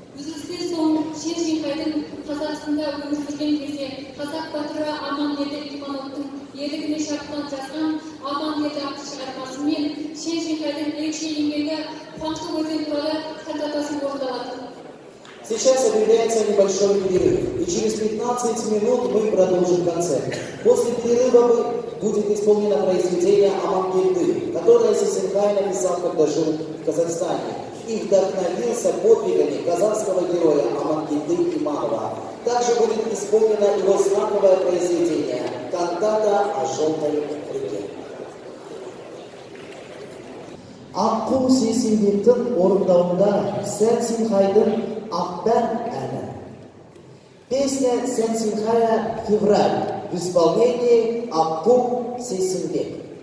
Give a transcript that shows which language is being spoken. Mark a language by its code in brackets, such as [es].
[kk] Үзілістен соң Шен-Шенхайдың Қазақстанда өмір сүрген кезде қазақ батыры Амангелді Имановтың ерлігіне шапқан жазған Амангелді атты шығармасы мен Шен-Шенхайдың ерекше еңбегі Қуанышлы өзен туралы кантатасын орындалады. [ru] Сейчас объявляется небольшой перерыв, и через 15 минут мы продолжим концерт. После перерыва будет исполнено произведение Амангельды, которое Шен-Шенхай написал, когда жил в Казахстане, и вдохновился подвигами казахского героя Амангельды Иманова. Также будет исполнено его знаковое произведение «Кантата о желтой реке». [kk] Аққу Сейсенбектің орындауында Шен-Шенхайдың «Ақбан» әні. [ru] Песня Шен-Шенхая «Февраль» в исполнении Аққу Сейсенбек.